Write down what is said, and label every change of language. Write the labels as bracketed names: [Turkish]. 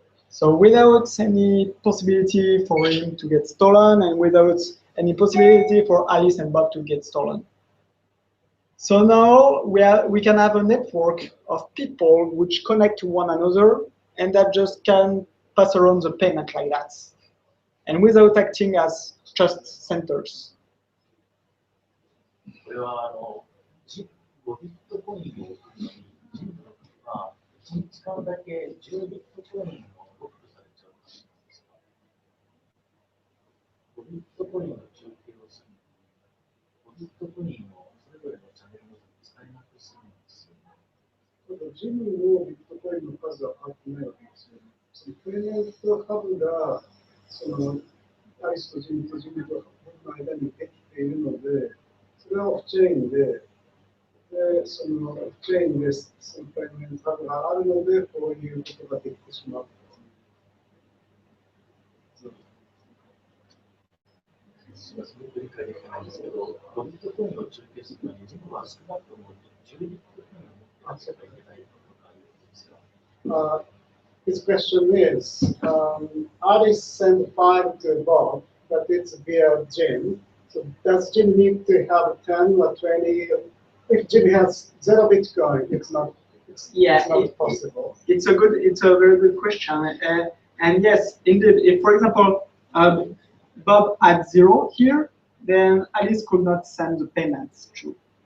[English] So without any possibility for him to get stolen and without any possibility for Alice and Bob to get stolen. So now we can have a network of people which connect to one another and that just can pass around the payment like that, and without acting as trust centers. [Japanese] これは5ビットコインを送るのに、ジムの時は1日間だけ10ビットコインをロックされちゃう感じなんですか。 5ビットコインの中継をするのに、5ビットコインをそれぞれのチャンネルごとに使えなくするんですよね。ただジムのビットコインの数は変わってないわけですよね。そのプレゼント株がそのアリスとジムとジムと僕の間にできているので、それはオフチェーンで、そのオフチェーンでそのプレゼント株があるので、こういうことができてしまう。すごく理解できないんですけど、5ビットコインを中継するのに、ジムは少なくとも10ビットコインを持ってなければいけないとかあるんですか。 [English] His question is, Alice sent 5 to Bob, but it's via Jim. So does Jim need to have 10 or 20? If Jim has 0 Bitcoin, it's not possible. It's a very good question. And yes, indeed, if for example, Bob had 0 here, then Alice could not send the payments through.